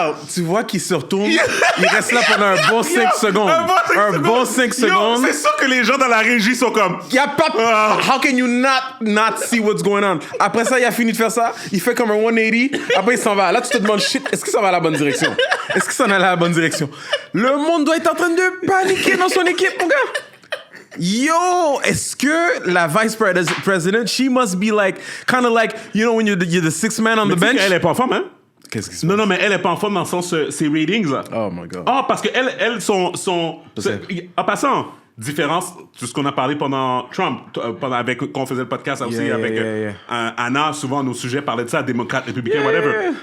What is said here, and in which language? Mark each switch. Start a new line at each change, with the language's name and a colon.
French: Regarde, tu vois qu'il se retourne, il reste là pendant un bon 5 secondes. Un bon 5 secondes. C'est sûr que les gens dans la régie sont comme... Y a pas...
English: How can you not see what's going on?
French: Après ça, il a fini de faire ça, il fait comme un 180, après il s'en va. Là, tu te demandes, shit, est-ce que ça va à la bonne direction? Est-ce que ça va à la bonne direction? Le monde doit être en train de paniquer dans son équipe, mon gars.
English: Yo, est-ce que la vice president, she must be like, kind of like, when you're the sixth man on the bench?
French: Elle est pas en forme, hein? Qu'est-ce qui se passe? Non, mais elle est pas en forme dans le sens, ses ratings, là.
English: Oh my God.
French: Ah, parce que elles sont en passant, différence, tout ce qu'on a parlé pendant Trump, quand on faisait le podcast aussi avec Anna, souvent nos sujets parlaient de ça, démocrates, républicains, whatever.